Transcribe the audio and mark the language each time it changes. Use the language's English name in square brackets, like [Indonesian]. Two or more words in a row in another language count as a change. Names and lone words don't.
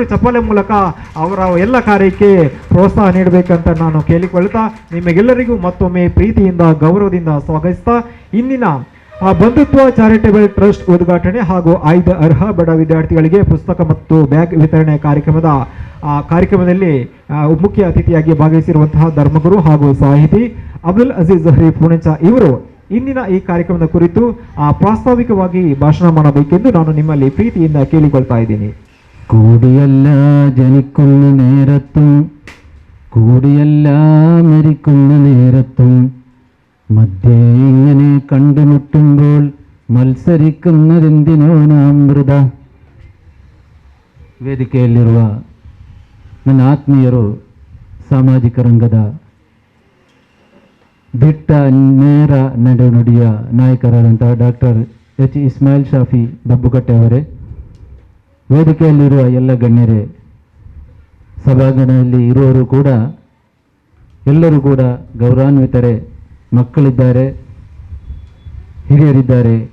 [Kannada] ಚಪ್ಪಾಳೆ ಮೂಲಕ ಅವರ ಎಲ್ಲ ಕಾರ್ಯಕ್ಕೆ ಪ್ರೋತ್ಸಾಹ ನೀಡಬೇಕಂತ ನಾನು ಕೇಳಿಕೊಳ್ತಾ ನಿಮಗೆಲ್ಲರಿಗೂ ಮತ್ತೊಮ್ಮೆ ಪ್ರೀತಿಯಿಂದ ಗೌರವದಿಂದ ಸ್ವಾಗತಿಸ್ತಾ ಇಂದಿನ ಬಂಧುತ್ವ ಚಾರಿಟೇಬಲ್ ಟ್ರಸ್ಟ್ ಉದ್ಘಾಟನೆ ಹಾಗೂ ಆಯ್ದ ಅರ್ಹ ಬಡ ವಿದ್ಯಾರ್ಥಿಗಳಿಗೆ ಪುಸ್ತಕ ಮತ್ತು ಬ್ಯಾಗ್ ವಿತರಣೆ ಕಾರ್ಯಕ್ರಮದಲ್ಲಿ ಮುಖ್ಯ ಅತಿಥಿಯಾಗಿ ಭಾಗವಹಿಸಿರುವಂತಹ ಧರ್ಮಗುರು ಹಾಗೂ ಸಾಹಿತಿ ಅಬ್ದುಲ್ ಅಜೀಜ್ ಜಹ್ರಿ ಪುಣೆಚ ಇವರು ಇಂದಿನ ಈ ಕಾರ್ಯಕ್ರಮದ ಕುರಿತು ಪ್ರಾಸ್ತಾವಿಕವಾಗಿ ಭಾಷಣ ಮಾಡಬೇಕೆಂದು ನಾನು ನಿಮ್ಮಲ್ಲಿ ಪ್ರೀತಿಯಿಂದ ಕೇಳಿಕೊಳ್ತಾ ಇದ್ದೀನಿ. [Malayalam] കൂടിയല്ല ജനിക്കുന്ന നേരത്തും കൂടിയല്ല മരിക്കുന്ന നേരത്തും മധ്യേ ഇങ്ങനെ കണ്ടുമുട്ടുമ്പോൾ മത്സരിക്കുന്നതെന്തിനോ നാം വൃഥ. [Kannada] ವೇದಿಕೆಯಲ್ಲಿರುವ ನನ್ನ ಆತ್ಮೀಯರು ಸಾಮಾಜಿಕ ರಂಗದ ದಿಟ್ಟ ನೇರ ನಡೆನುಡಿಯ ನಾಯಕರಾದಂತಹ ಡಾಕ್ಟರ್ ಎಚ್ ಇಸ್ಮಾಯಿಲ್ ಶಾಫಿ ಬಬ್ಬುಕಟ್ಟೆ ಅವರೇ, ವೇದಿಕೆಯಲ್ಲಿರುವ ಎಲ್ಲ ಗಣ್ಯರೇ, ಸಭಾಂಗಣದಲ್ಲಿ ಇರುವವರು ಕೂಡ ಎಲ್ಲರೂ ಕೂಡ ಗೌರವಾನ್ವಿತರೇ, ಮಕ್ಕಳಿದ್ದಾರೆ, ಹಿರಿಯರಿದ್ದಾರೆ.